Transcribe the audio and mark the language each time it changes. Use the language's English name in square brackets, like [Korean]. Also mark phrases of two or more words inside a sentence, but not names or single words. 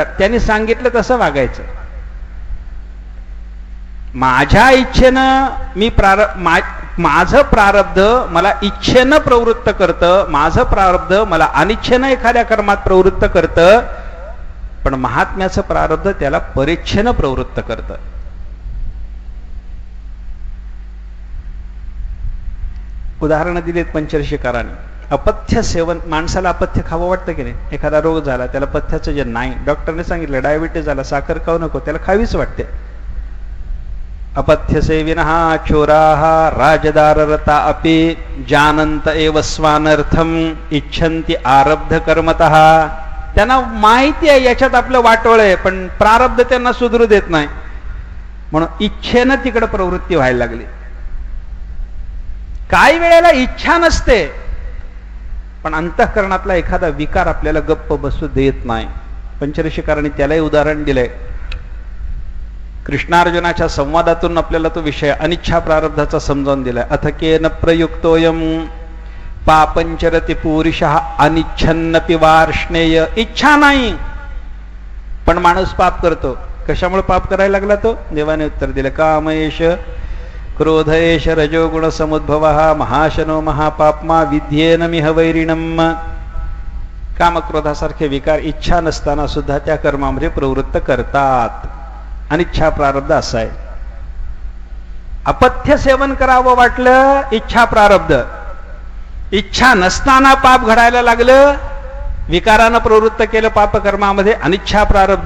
[Marathi] त्यांनी सांगितलं तसं वागायचं. माझ्या इच्छेनं मी माझं प्रारब्ध मला इच्छेनं प्रवृत्त करतं, माझं प्रारब्ध मला अनिच्छेनं एखाद्या कर्मात प्रवृत्त करतं, पण महात्म्याचं प्रारब्ध त्याला परेच्छेनं प्रवृत्त करतं. उदाहरणं दिलीत पंचरशिकारांनी. अपथ्य सेवन, माणसाला अपथ्य खावं वाटतं की नाही. एखादा रोग झाला त्याला पथ्याचं जे नाही, डॉक्टरने सांगितलं डायबिटीस झाला, साखर खाऊ नको, त्याला खावीच वाटते. [Sanskrit] अपथ्य सेविनः चोराः राजदाररता अपि जानन्त एव स्वानर्थम इच्छन्ति आरब्ध कर्मतः. [Marathi] त्यांना माहिती आहे याच्यात आपलं वाटोळ आहे, पण प्रारब्ध त्यांना सुधरू देत नाही, म्हणून इच्छेनं तिकडे प्रवृत्ती व्हायला लागली. काही वेळेला इच्छा नसते, पण अंतःकरणातला एखादा विकार आपल्याला गप्प बसू देत नाही. पंचरशिकारांनी त्यालाही उदाहरण दिलंय. कृष्णार्जुनाच्या संवादातून आपल्याला तो विषय अनिच्छा प्रारब्धाचा समजावून दिलाय. [Sanskrit] अथकेन प्रयुक्तोयम पापंचरति पुरुषः अनिच्छन्नपि वार्ष्णेय. [Marathi] इच्छा नाही पण माणूस पाप करतो. कशामुळे पाप करायला लागला तो? देवाने उत्तर दिलं [Sanskrit] कामयेश क्रोधयेश रजोगुण समुद्भवः महाशनो महापाप्मा विद्येन मिह वैरिणम. [Marathi] कामक्रोधासारखे विकार इच्छा नसताना सुद्धा त्या कर्मामध्ये प्रवृत्त करतात. अनिच्छा प्रारब्ध असं आहे. अपथ्य सेवन करावं वाटलं, इच्छा प्रारब्ध. इच्छा नसताना पाप घडायला लागलं, विकारानं प्रवृत्त केलं पापकर्मामध्ये, अनिच्छा प्रारब्ध.